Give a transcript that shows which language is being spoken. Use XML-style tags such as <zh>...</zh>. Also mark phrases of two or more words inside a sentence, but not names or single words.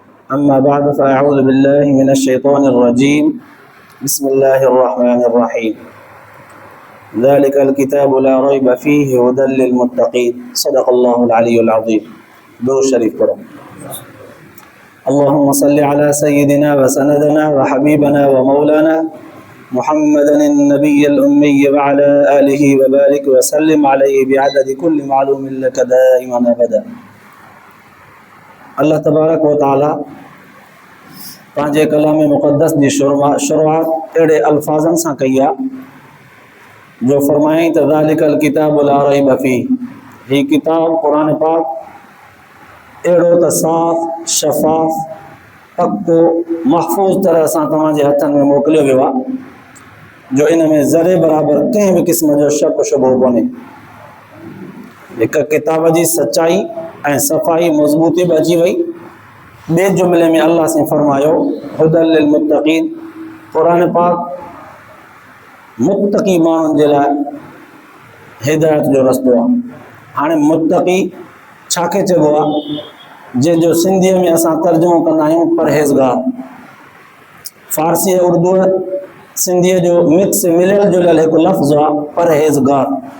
<ar>أما بعد فأعوذ بالله من الشيطان الرجيم بسم الله الرحمن الرحيم ذلك الكتاب لا ريب فيه هدى للمتقين صدق الله العلي العظيم.</ar> <sd>दुरूद शरीफ पढ़ो।</sd> <ar>اللهم صل على سيدنا وسندنا وحبيبنا ومولانا محمد النبي الأمي وعلى آله وبارك وسلم عليه بعدد كل معلوم لك دائما أبدا. الله تبارك وتعالى</ar> <sd>पंहिंजे कलाम मुक़द्दस जी शुरुआत अहिड़े अल्फाज़नि सां कई आहे जो फरमाईं त</sd> <ar>ذلك الكتاب لا ريب فيه,</ar> <sd>हीअ किताब क़ुरान पाक अहिड़ो त साफ़ शफ़ाफ़ पको महफ़ूज़ तरह सां तव्हांजे हथनि में मोकिलियो वियो आहे जो इन में ज़रे बराबरि कंहिं बि क़िस्म जो शक शुबो कोन्हे। हिक किताब जी सचाई ऐं सफ़ाई मज़बूती बि अची वई। ॿिए जुमिले में अल्लाह से फरमायो</sd> <ar>هدى للمتقين,</ar> <sd>क़ुरान पाक मुत्तक़ी माण्हुनि जे लाइ हिदायत जो रस्तो आहे। हाणे मुत्तक़ी छाखे चइबो आहे, जंहिंजो सिंधीअ में असां तर्जुमो कंदा आहियूं परहेज़गार। फ़ारसी ऐं उर्दू सिंधीअ जो मिक्स मिलियल जुलियल हिकु लफ़्ज़ आहे परहेज़गार।</sd>